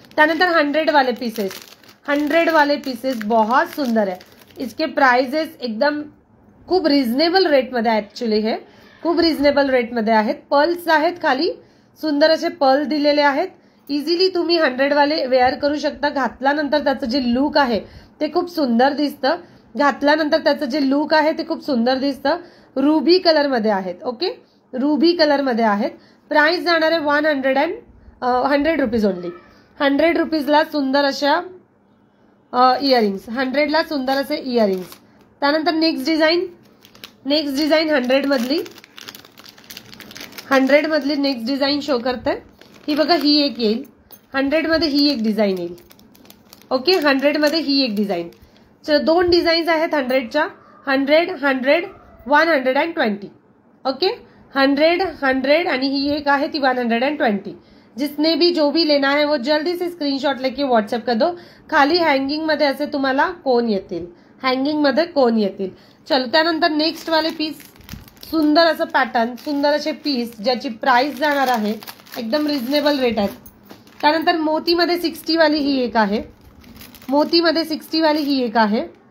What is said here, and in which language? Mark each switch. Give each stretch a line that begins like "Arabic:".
Hindi: त्यानंतर 100 वाले पीसेस, 100 वाले पीसेस बहुत सुंदर है। इसके प्राइजेस
Marathi: एकदम खूप रिझनेबल रेट मध्ये आहेत, ऍक्च्युली हे खूप रिझनेबल रेट मध्ये आहेत। पर्ल्स आहेत, खाली सुंदर असे पर्ल दिलेले आहेत। इझिली तुम्ही 100 वाले वेअर करू शकता। घातल्यानंतर त्याचं जे लुक आहे ते खूप सुंदर दिसतं, घातल्यानंतर त्याचं जे लुक आहे ते खूप सुंदर दिसतं। रुबी कलर मध्ये आहेत, ओके, रुबी कलर मध्ये आहेत। प्राइस जाणार आहे 100 रुपीज ओनली। 100 रुपीजला सुंदर अशा इयरिंग्स, 100 ला सुंदर असे इयरिंग्स। त्यानंतर नेक्स्ट डिझाईन, नेक्स्ट डिझाईन 100 मधली, 100 मधली नेक्स्ट डिझाईन शो करते। ही बघा, ही एक येईल 100 मध्ये, ही एक डिझाईन येईल, ओके। 100 मध्ये ही एक डिझाईन, 2 डिझाईन्स आहेत 100च्या, 100 100 120, ओके। 100 100 आणि ही एक आहे ती 120।
Hindi: जिसने भी जो भी लेना है वो जल्दी से स्क्रीनशॉट लेके व्हाट्सएप कर दो।
Marathi: खाली हँगिंग मध्ये असे तुम्हाला कोन येतील, हँगिंग मध्ये कोन येतील। चलो त्यानंतर नेक्स्ट वाले पीस, सुंदर असं पॅटर्न, सुंदर असे पीस ज्याची प्राइस जाणार आहे एकदम रिझनेबल रेट आहे। त्यानंतर मोतीमध्ये 60 वाली ही एक आहे, मोतीमध्ये 60 वाली ही एक आहे।